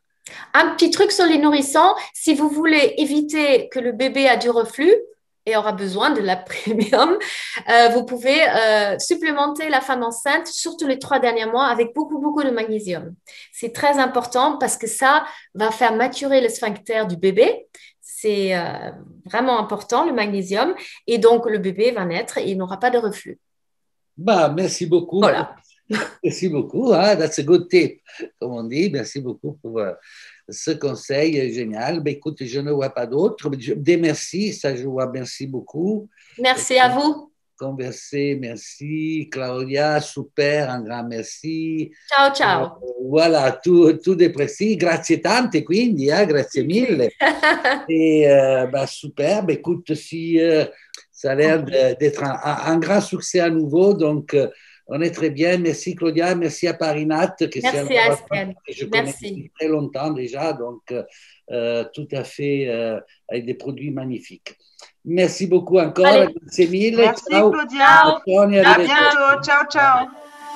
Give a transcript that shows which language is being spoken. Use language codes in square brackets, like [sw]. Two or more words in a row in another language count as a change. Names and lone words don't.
[fr] Un petit truc sur les nourrissons, si vous voulez éviter que le bébé a du reflux et aura besoin de la premium, vous pouvez supplémenter la femme enceinte, surtout les 3 derniers mois, avec beaucoup, beaucoup de magnésium. C'est très important parce que ça va faire maturer le sphincter du bébé. C'est vraiment important, le magnésium. Et donc, le bébé va naître et il n'aura pas de reflux. Bah, merci beaucoup. Voilà. Merci beaucoup. Hein, [en] that's a good tip, [fr] comme on dit. Merci beaucoup pour ce conseil génial. Ben, écoute, je ne vois pas d'autres. Des merci, ça je vois. Merci beaucoup. Merci à vous. Conversé, merci. Claudia, super, un grand merci. [it] Ciao, ciao. Voilà, tu depressi. Grazie tante, quindi, grazie mille. [fr] Et bah, super. Bah, écoute, si ça a l'air d'être un grand succès à nouveau, donc on est très bien. Merci Claudia, merci à Parinat, que c'est un Merci, laboratoire Aspen. que je connais Merci. depuis très longtemps déjà, donc tout à fait avec des produits magnifiques. Merci beaucoup encore, Allez, [it] grazie mille. [fr] Merci [it] Ciao. [fr] Claudia. [it] ciao. Antonio, [fr] À [it] Ciao, arrivederci. ciao. bientôt. Ciao, ciao.